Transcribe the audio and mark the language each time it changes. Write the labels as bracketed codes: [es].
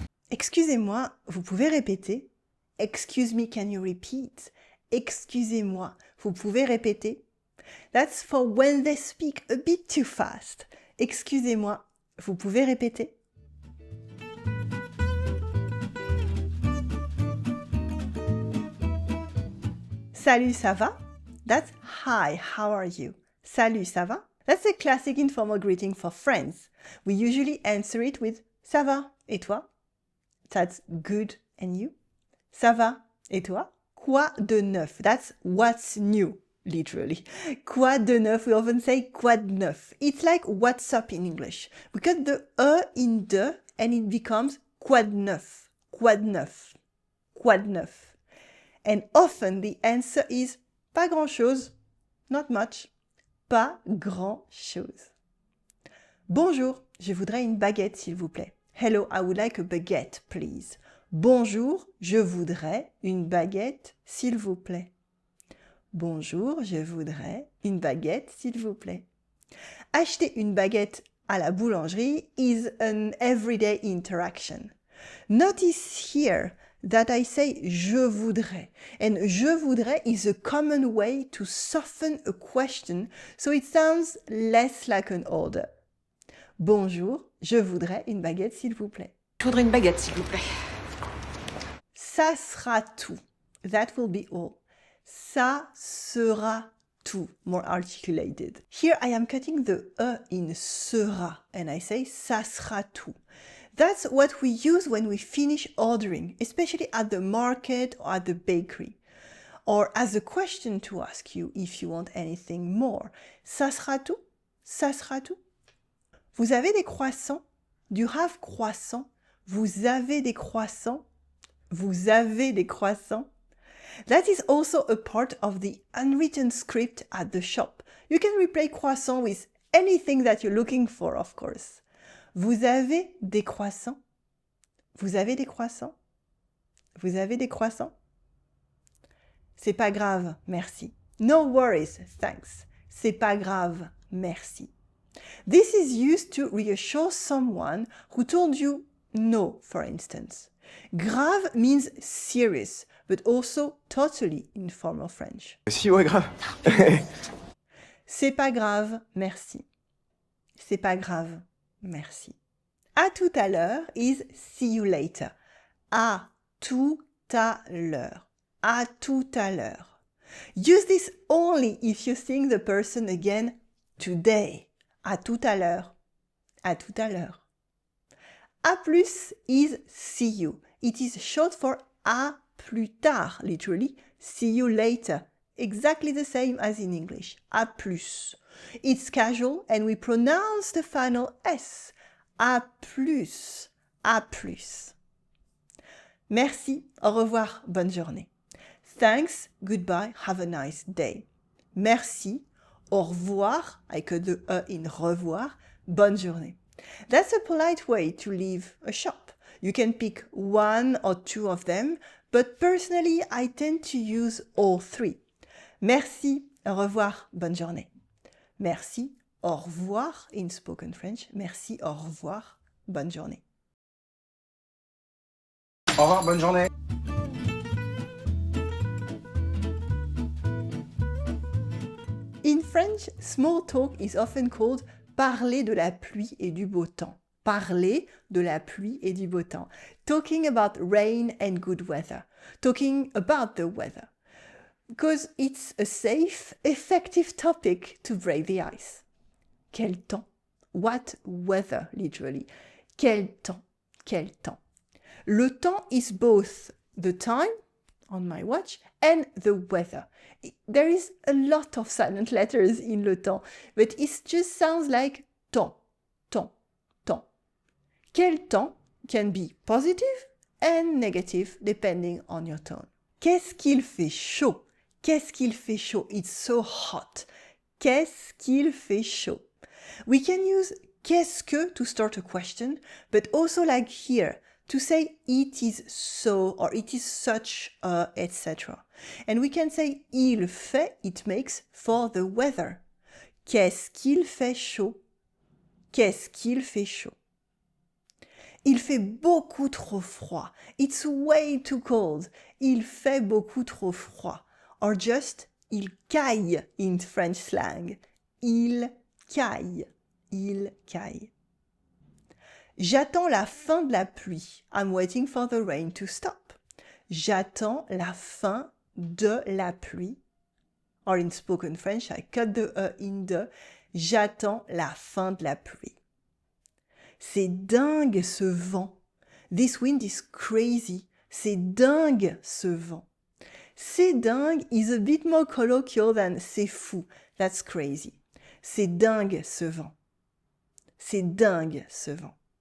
[fr] Excusez-moi, vous pouvez répéter? [en] Excuse me, can you repeat? [fr] Excusez-moi, vous pouvez répéter? [en] That's for when they speak a bit too fast. [fr] Excusez-moi, vous pouvez répéter? Salut, ça va? [en] That's hi, how are you? [fr] Salut, ça va? [en] That's a classic informal greeting for friends. We usually answer it with [fr] ça va, et toi? [en] That's good, and you? [fr] Ça va, et toi? Quoi de neuf? [en] That's what's new, literally. [fr] Quoi de neuf? [en] We often say [fr] quoi de neuf. [en] It's like what's up in English. We cut the E in de, and it becomes [fr] quoi de neuf? Quoi de neuf? Quoi de neuf? [en] And often the answer is [fr] pas grand-chose, [en] not much, [fr] pas grand-chose. Bonjour, je voudrais une baguette s'il vous plaît. [en] Hello, I would like a baguette, please. [fr] Bonjour, je voudrais une baguette s'il vous plaît. Bonjour, je voudrais une baguette s'il vous plaît. Acheter une baguette à la boulangerie [en] is an everyday interaction. Notice here that I say [fr] je voudrais. [en] And [fr] je voudrais [en] is a common way to soften a question so it sounds less like an order. [fr] Bonjour, je voudrais une baguette s'il vous plaît. Je voudrais une baguette, s'il vous plaît. Ça sera tout. [en] That will be all. [fr] Ça sera tout. [en] More articulated. Here I am cutting the E in sera and I say [fr] ça sera tout. [en] That's what we use when we finish ordering, especially at the market or at the bakery. Or as a question to ask you if you want anything more. [fr] Ça sera tout? Ça sera tout? Vous avez des croissants? [en] Do you have croissants? [fr] Vous avez des croissants? Vous avez des croissants? [en] That is also a part of the unwritten script at the shop. You can replace croissant with anything that you're looking for, of course. [fr] Vous avez des croissants? Vous avez des croissants? Vous avez des croissants? C'est pas grave, merci. [en] No worries, thanks. [fr] C'est pas grave, merci. [en] This is used to reassure someone who told you no, for instance. Grave means serious, but also totally informal French. [fr] Si, ouais, grave. C'est pas grave, merci. C'est pas grave, merci. À tout à l'heure [en] is see you later. [fr] À tout à l'heure. À tout à l'heure. [en] Use this only if you think the person again today. [fr] À tout à l'heure. [en] À tout à l'heure. [fr] À plus [en] is see you. It is short for [fr] à plus tard, [en] literally, see you later. Exactly the same as in English. [fr] À plus. [en] It's casual and we pronounce the final S. [fr] À plus. À plus. Merci, au revoir, bonne journée. [en] Thanks, goodbye, have a nice day. [fr] Merci, au revoir, [en] I cut the E in revoir, [fr] bonne journée. [en] That's a polite way to leave a shop. You can pick one or two of them, but personally, I tend to use all three. [fr] Merci, au revoir, bonne journée. Merci, au revoir [en] in spoken French. [fr] Merci, au revoir, bonne journée. Au revoir, bonne journée. [en] In French, small talk is often called parler de la pluie et du beau temps. [fr] Parler de la pluie et du beau temps. [en] Talking about rain and good weather. Talking about the weather. Because it's a safe, effective topic to break the ice. [fr] Quel temps? [en] What weather, literally. [fr] Quel temps? Quel temps? [en] Le temps is both the time on my watch and the weather. There is a lot of silent letters in le temps, but it just sounds like temps, temps, temps. Quel temps can be positive and negative depending on your tone. [fr] Qu'est-ce qu'il fait chaud? Qu'est-ce qu'il fait chaud? [en] It's so hot. [fr] Qu'est-ce qu'il fait chaud? [en] We can use [fr] qu'est-ce que [en] to start a question, but also like here, to say it is so or it is such, etc. And we can say [fr] il fait, [en] it makes for the weather. [fr] Qu'est-ce qu'il fait chaud? Qu'est-ce qu'il fait chaud? Il fait beaucoup trop froid. [en] It's way too cold. [fr] Il fait beaucoup trop froid. [en] Or just [fr] il caille [en] in French slang. [fr] Il caille. Il caille. J'attends la fin de la pluie. [en] I'm waiting for the rain to stop. [fr] J'attends la fin de la pluie. [en] Or in spoken French, I cut the E in the. [fr] J'attends la fin de la pluie. C'est dingue ce vent. [en] This wind is crazy. [fr] C'est dingue ce vent. C'est dingue [en] is a bit more colloquial than [fr] c'est fou. [en] That's crazy. [fr] C'est dingue ce vent. C'est dingue ce vent.